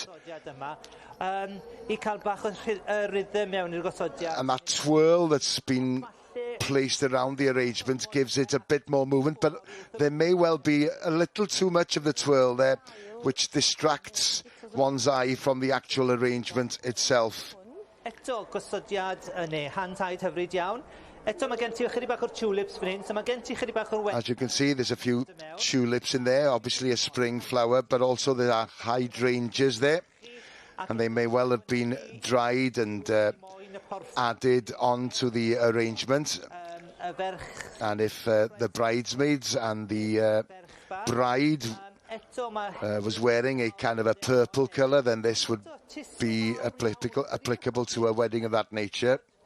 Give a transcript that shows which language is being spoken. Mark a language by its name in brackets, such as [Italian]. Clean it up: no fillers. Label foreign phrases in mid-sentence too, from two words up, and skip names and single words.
[English] And that twirl that's been placed around the arrangement gives it a bit more movement, but there may well be a little too much of the twirl there, which distracts one's eye from the actual arrangement itself. [Welsh] Eto gosodiad neu hand-tied hyfryd iawn. Eto mae gen ti chydig bach o'r tulips fan hyn, so mae gen ti chydig bach o'r... [English] As you can see, there's a few tulips in there, obviously a spring flower, but also there are hydrangeas there, and they may well have been dried and added onto the arrangement. And if the bridesmaids and the bride was wearing a kind of a purple colour, then this would be applicable to a wedding of that nature.